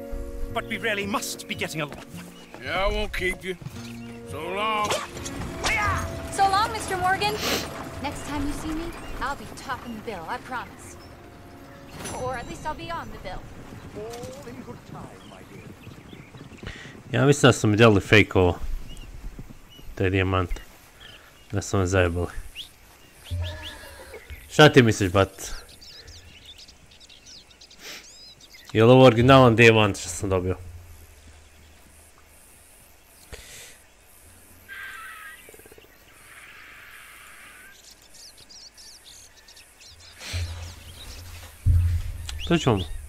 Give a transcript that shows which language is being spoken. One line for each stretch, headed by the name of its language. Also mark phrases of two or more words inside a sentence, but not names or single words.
English: But we really must be getting along. Yeah, I won't keep you. So long. So long, Mr. Morgan. Next time you see me, I'll be topping the bill, I promise. Or at least I'll be on the bill. All in good time, my dear.
Croatian: Ja mislim da su mi delali fake ovo. Taj dijamant. Da su me zajebali. Šta ti misliš, bat? Je li ovo originalan dijamant što sam dobio? To ćemo.